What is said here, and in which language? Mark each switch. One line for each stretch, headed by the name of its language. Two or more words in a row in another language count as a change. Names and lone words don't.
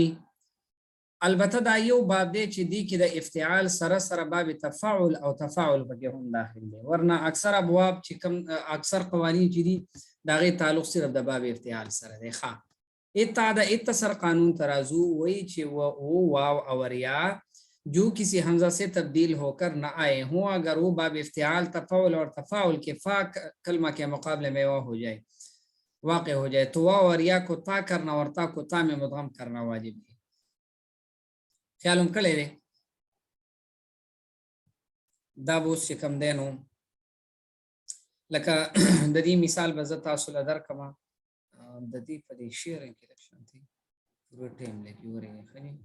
Pashto: البته دا یو باب دی چې دی کې د افتعال سره سره باب تفاعل او تفاعل پکې هم داخل دی، ورنه اکثر ابواب چې کوم اکثر قوانین چې دي د هغې تعلق صرف د باب افتعال سره دی.
Urdu: ښه، اتعد اتصر قانون ترازو وہی چې وہ واو اور یا جو کسی حمزہ سے تبدیل ہو کر نہ آئے ہوں اگر وہ باب افتعال تفاعل اور تفاعل کے فا کلمہ کے مقابلے میں واقع ہو جائے تو واو اور یا کو تا کرنا اور تا کو تا میں مدغم کرنا واجب ہے.
Pashto: خیال هم کړی دی؟ دا به اوس چې کوم دی نو لکه د دې مثال به زه تاسو له درکړم. د دې په دې شعر کې لږ شانتي پوره ټایم لګي ورې ښه دی.